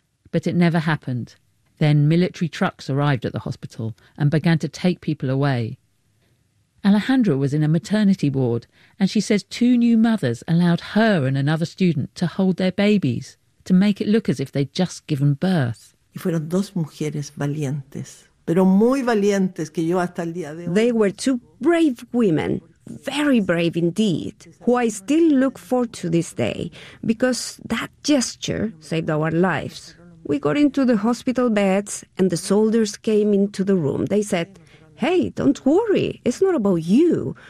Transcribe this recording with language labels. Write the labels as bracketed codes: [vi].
[en] But it never happened. Then military trucks arrived at the hospital and began to take people away. Alejandra was in a maternity ward, and she says two new mothers allowed her and another student to hold their babies, to make it look as if they'd just given birth. [es] Y fueron dos mujeres valientes, pero muy valientes, que yo hasta el día de hoy. [en] They were two brave women. Very brave indeed, who I still look forward to this day, because that gesture saved our lives. We got into the hospital beds and the soldiers came into the room. They said, "Hey, don't worry, it's not about you.